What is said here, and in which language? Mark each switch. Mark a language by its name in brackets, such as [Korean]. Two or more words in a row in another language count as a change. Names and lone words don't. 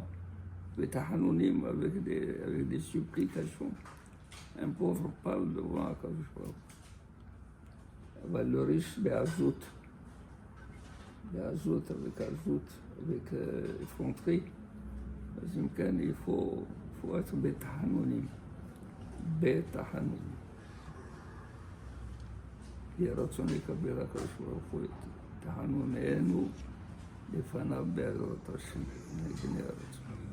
[French] Les Tahanonim avec des supplications. Un pauvre parle devant [Hebrew] הקדוש ברוך הוא. [French] Le riche, Be'azout, avec Azout, avec effronterie, [Hebrew] אז אם כן, [French] faut être בתחנונים. [Hebrew] בתחנונים. יהיה רצון לקבל הקדוש ברוך הוא את תחנוננו לפניו בעזרת השם, נגני הרצון.